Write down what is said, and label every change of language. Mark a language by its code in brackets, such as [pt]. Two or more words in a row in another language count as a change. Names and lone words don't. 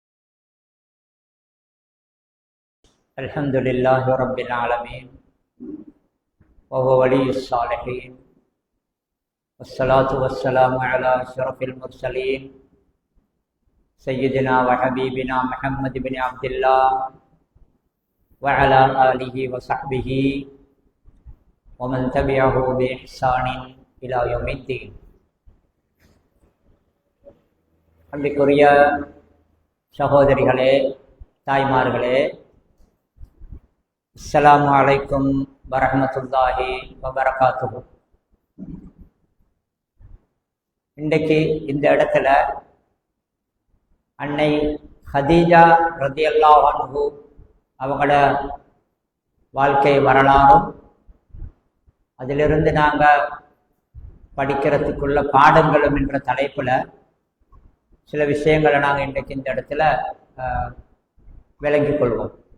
[ar] الحمد لله رب العالمين وهو ولي الصالحين والصلاة والسلام على أشرف المرسلين سيدنا وحبيبنا محمد بن عبد الله وعلى آله وصحبه ومن تبعه بإحسان إلى يوم الدين. [ta] அன்பிற்குரிய சகோதரிகளே, தாய்மார்களே, [ar] السلام عليكم ورحمة الله وبركاته. [ta] இன்றைக்கு இந்த இடத்துல அன்னை ஹதீஜா [ar] رضي الله عنه [ta] அவங்களோட வாழ்க்கை வரலாறும் அதிலிருந்து நாங்கள் படிக்கிறதுக்குள்ள பாடங்களும் என்ற தலைப்பில் சில விஷயங்களை நாங்கள் இன்றைக்கு இந்த இடத்துல விளங்கிக் கொள்வோம்.